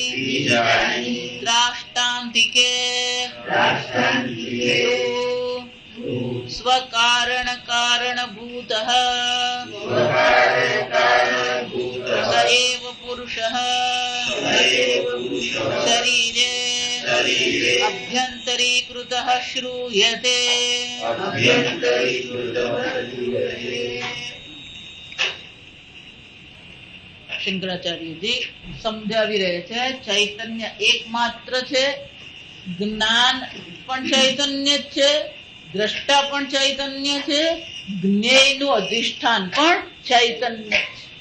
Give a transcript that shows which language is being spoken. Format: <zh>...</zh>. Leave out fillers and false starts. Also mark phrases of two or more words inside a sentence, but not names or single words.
<sa>द्राष्टान्तिके स्वकारण कारणभूतः स एव पुरुषः शरीरे अभ्यन्तरीकृतः श्रूयते।</sa> <gu>શંકરાચાર્યજી સમજાવી રહે છે ચૈતન્ય એકમાત્ર છે, જ્ઞાન પણ ચૈતન્ય છે, દ્રષ્ટા પણ ચૈતન્ય છે, જ્ઞેયનું અધિષ્ઠાન પણ ચૈતન્ય છે.</gu>